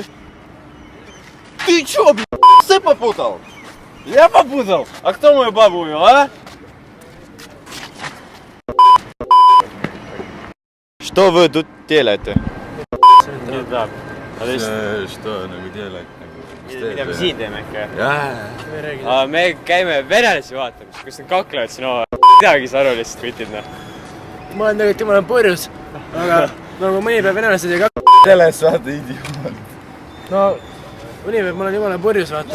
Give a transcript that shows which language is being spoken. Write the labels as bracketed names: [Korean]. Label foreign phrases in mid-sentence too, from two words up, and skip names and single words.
[Russian] Ты чё, блядь, ты попутал? Я попутал? А кто мою бабу увел, а? Что вы тут делаете? Да. Что nagu делать? [Estonian] Mida me siin teeme ikka? Me käime venelasi vaatamas, kus nad kaklevad siin omavahel. Midagi ei saa aru lihtsalt kutid, noh. ma olen tegelikult jumala purjus, aga nagu mõni päev venelased ei Sellest vaata idioot. no mõni päev ma olen jumala purjus, vaata.